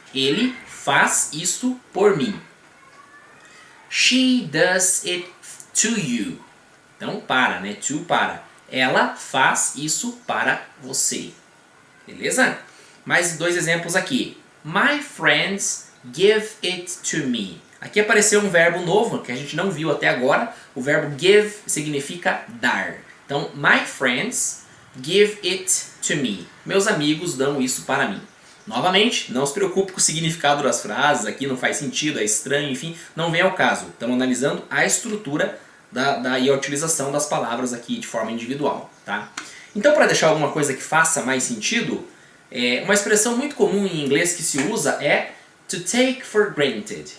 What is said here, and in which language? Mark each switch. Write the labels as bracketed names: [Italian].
[Portuguese] Ele faz isso por mim. [English] She does it to you. [Portuguese] Então, para, né? To, para. Ela faz isso para você. Beleza? Mais dois exemplos aqui. [English] My friends give it to me. [Portuguese] Aqui apareceu um verbo novo que a gente não viu até agora. O verbo give significa dar. [English] Então, my friends give it to me. [Portuguese] Meus amigos dão isso para mim. Novamente, não se preocupe com o significado das frases. Aqui não faz sentido, é estranho, enfim. Não vem ao caso. Estamos analisando a estrutura e a utilização das palavras aqui de forma individual. Tá? Então, para deixar alguma coisa que faça mais sentido, uma expressão muito comum em inglês que se usa é [English] to take for granted.